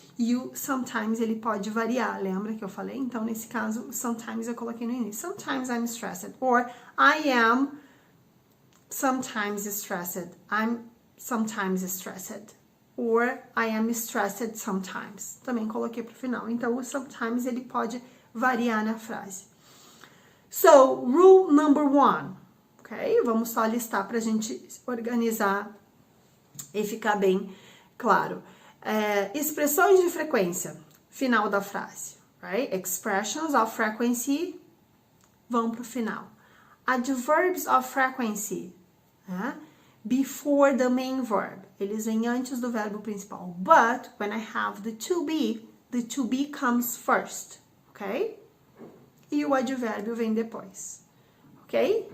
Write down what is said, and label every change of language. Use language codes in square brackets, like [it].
[pt] E o sometimes ele pode variar, lembra que eu falei? Então, nesse caso, sometimes eu coloquei no início. [en] Sometimes I'm stressed. Or I am sometimes stressed. I'm sometimes stressed. Or I am stressed sometimes. [pt] Também coloquei pro final. Então, o sometimes ele pode variar na frase. [en] So, rule number 1. [pt] Ok? Vamos só listar pra gente organizar e ficar bem claro. Expressões de frequência, final da frase, right? [en] Expressions of frequency [pt] vão pro final. [en] Adverbs of frequency, né? Before the main verb, [pt] eles vêm antes do verbo principal. [en] But when I have the to be comes first, ok? [pt] E o advérbio vem depois, ok?